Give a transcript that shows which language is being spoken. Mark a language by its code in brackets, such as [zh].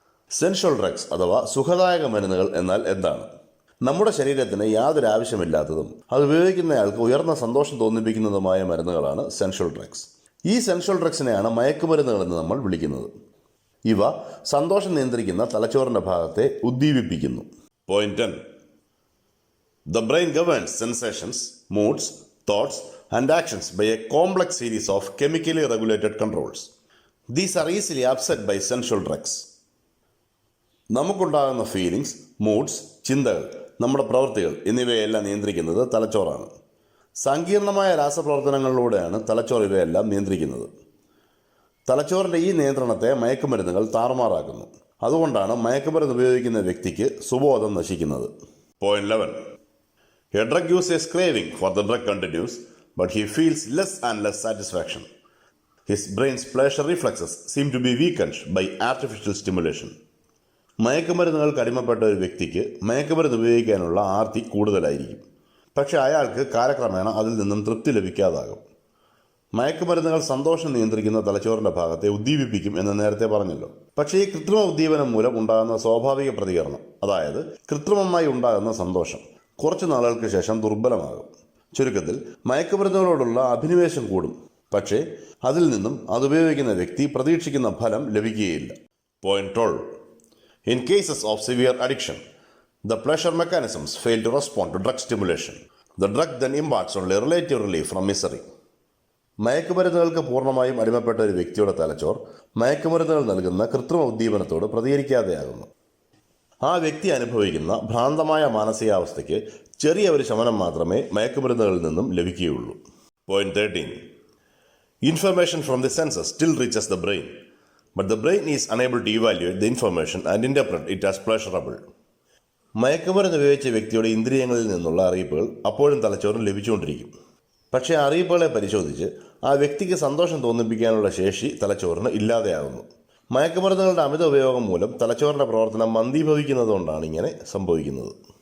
[ml] സെൻഷ്വൽ drugs അഥവാ സുഖദായക മരുന്നുകൾ എന്നാൽ എന്താണ്? നമ്മുടെ ശരീരത്തിന് യാതൊരു ആവശ്യമില്ലാത്തതും അത് ഉപയോഗിക്കുന്നയാൾക്ക് ഉയർന്ന സന്തോഷം തോന്നിപ്പിക്കുന്നതുമായ മരുന്നുകളാണ് സെൻഷ്വൽ ഡ്രഗ്സ്. ഈ സെൻഷ്വൽ ഡ്രഗ്സിനെയാണ് മയക്കുമരുന്നുകൾ എന്ന് നമ്മൾ വിളിക്കുന്നത്. ഇവ സന്തോഷം നിയന്ത്രിക്കുന്ന തലച്ചോറിൻ്റെ ഭാഗത്തെ ഉദ്ദീപിപ്പിക്കുന്നു. Point 10. [en] The brain governs sensations, moods, thoughts and actions by a complex series of chemically regulated controls. These are easily upset by sensual drugs. [ml] നമുക്കുണ്ടാകുന്ന ഫീലിങ്സ്, മൂഡ്സ്, ചിന്തകൾ, നമ്മുടെ പ്രവൃത്തികൾ എന്നിവയെല്ലാം നിയന്ത്രിക്കുന്നത് തലച്ചോറാണ്. സങ്കീർണമായ രാസപ്രവർത്തനങ്ങളിലൂടെയാണ് തലച്ചോർ ഇവയെല്ലാം നിയന്ത്രിക്കുന്നത്. തലച്ചോറിൻ്റെ ഈ നിയന്ത്രണത്തെ മയക്കുമരുന്നുകൾ താറുമാറാക്കുന്നു. അതുകൊണ്ടാണ് മയക്കുമരുന്ന് ഉപയോഗിക്കുന്ന വ്യക്തിക്ക് സുബോധം നശിക്കുന്നത്. Point 11. [en] A drug user's craving for the drug continues, but he feels less and less satisfaction. His brain's pleasure reflexes seem to be weakened by artificial stimulation. [ml] മയക്കുമരുന്നുകൾക്ക് അടിമപ്പെട്ട ഒരു വ്യക്തിക്ക് മയക്കുമരുന്ന് ഉപയോഗിക്കാനുള്ള ആർത്തി കൂടുതലായിരിക്കും. പക്ഷേ അയാൾക്ക് കാലക്രമേണ അതിൽ നിന്നും തൃപ്തി ലഭിക്കാതാകും. മയക്കുമരുന്നുകൾ സന്തോഷം നിയന്ത്രിക്കുന്ന തലച്ചോറിൻ്റെ ഭാഗത്തെ ഉദ്ദീപിപ്പിക്കും എന്ന് നേരത്തെ പറഞ്ഞല്ലോ. പക്ഷേ ഈ കൃത്രിമ ഉദ്ദീപനം മൂലം ഉണ്ടാകുന്ന സ്വാഭാവിക പ്രതികരണം, അതായത് കൃത്രിമമായി ഉണ്ടാകുന്ന സന്തോഷം, കുറച്ച് നാളുകൾക്ക് ശേഷം ദുർബലമാകും. ചുരുക്കത്തിൽ മയക്കുമരുന്നുകളോടുള്ള അഭിനിവേശം കൂടും. പക്ഷേ അതിൽ നിന്നും അതുപയോഗിക്കുന്ന വ്യക്തി പ്രതീക്ഷിക്കുന്ന ഫലം ലഭിക്കുകയില്ല. Point 12. [en] In cases of severe addiction, the pleasure mechanisms fail to respond to drug stimulation. The drug then imparts only relative relief from misery. [ml] മയക്കുമരുന്നുകൾക്ക് പൂർണ്ണമായും അടിമപ്പെട്ട ഒരു വ്യക്തിയുടെ തലച്ചോർ മയക്കുമരുന്നുകൾ നൽകുന്ന കൃത്രിമ ഉദ്ദീപനത്തോട് പ്രതികരിക്കാതെയാകുന്നു. ആ വ്യക്തി അനുഭവിക്കുന്ന ഭ്രാന്തമായ മാനസികാവസ്ഥയ്ക്ക് ചെറിയ ഒരു ശമനം മാത്രമേ മയക്കുമരുന്നുകളിൽ നിന്നും ലഭിക്കുകയുള്ളൂ. Point 13. [en] Information from the senses still reaches the brain, but the brain is unable to evaluate the information and interpret it as pleasurable. [ml] മയക്കുമരുന്ന് ഉപയോഗിച്ച വ്യക്തിയുടെ ഇന്ദ്രിയങ്ങളിൽ നിന്നുള്ള അറിയിപ്പുകൾ അപ്പോഴും തലച്ചോറിന് ലഭിച്ചുകൊണ്ടിരിക്കും. പക്ഷേ അറിയിപ്പുകളെ പരിശോധിച്ച് ആ വ്യക്തിക്ക് സന്തോഷം തോന്നിപ്പിക്കാനുള്ള ശേഷി തലച്ചോറിന് ഇല്ലാതെയാകുന്നു. മയക്കുമരുന്നുകളുടെ അമിത ഉപയോഗം മൂലം തലച്ചോറിൻ്റെ പ്രവർത്തനം മന്ദീഭവിക്കുന്നതുകൊണ്ടാണ് ഇങ്ങനെ സംഭവിക്കുന്നത്.